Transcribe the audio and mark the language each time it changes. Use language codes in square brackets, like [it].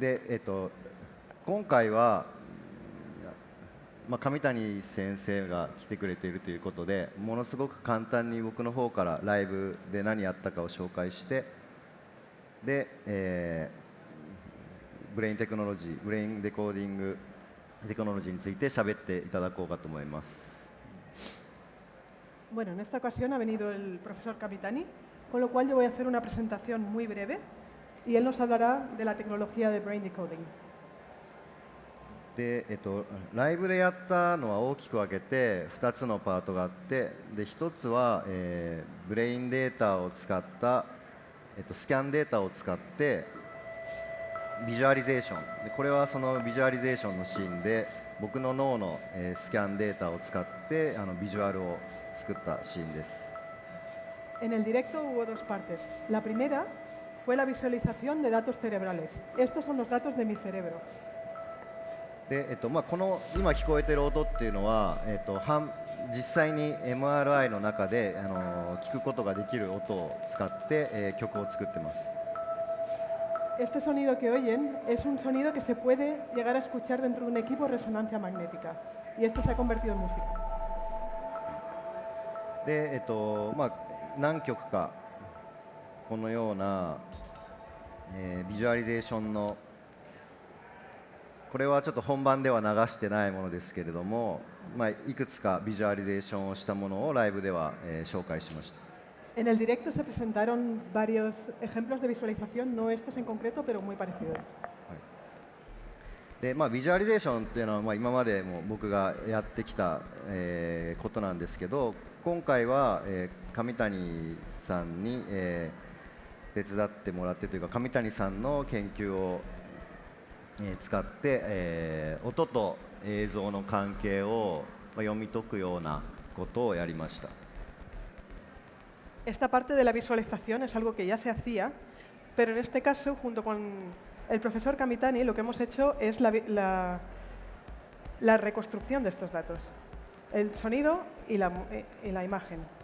[ja] で、今回は、上谷先生が来てくれているということで、ものすごく簡単に僕の方からライブで何やったかを紹介して、で、ブレインテクノロジー、ブレインデコーディングテクノロジーについて喋っていただこうかと思います。 [es] Bueno, en esta ocasión ha venido el profesor Kamitani, con lo cual yo voy a hacer una presentación muy breve y él nos hablará de la tecnología de brain decoding. [ja] で、ライブでやったのは大きく分けて2つのパートがあって、で1つは、ブレインデータを使った、スキャンデータを使ってビジュアリゼーションで、これはそのビジュアリゼーションのシーンで僕の脳の、スキャンデータを使ってビジュアルを作ったシーンです。 [es] En el directo hubo dos partes. La primera fue la visualización de datos cerebrales. Estos son los datos de mi cerebro. [ja] で、この今聞こえている音っていうのは、実際に MRI の中で聞くことができる音を使って、曲を作ってます。 [es] Este sonido que oyen es un sonido que se puede llegar a escuchar dentro de un equipo de resonancia magnética. Y esto se ha convertido en música. [ja] で、何曲かこのような、ビジュアリゼーションの、これはちょっと本番では流してないものですけれども、いくつかビジュアリゼーションをしたものをライブでは、紹介しました。 [es] En el directo se presentaron varios ejemplos de visualización, no estos en concreto, pero muy parecidos. [ja] で、ビジュアリゼーションっていうのは、今までも僕がやってきた、ことなんですけど、今回は、上谷さんに、手伝ってもらってというか、上谷さんの研究を、使って、音と映像の関係を、読み解くようなことをやりました。 [es] Esta parte de la visualización es algo que ya se hacía, pero en este caso, junto con el profesor Kamitani, lo que hemos hecho es la reconstrucción de estos datos, el sonido y la imagen.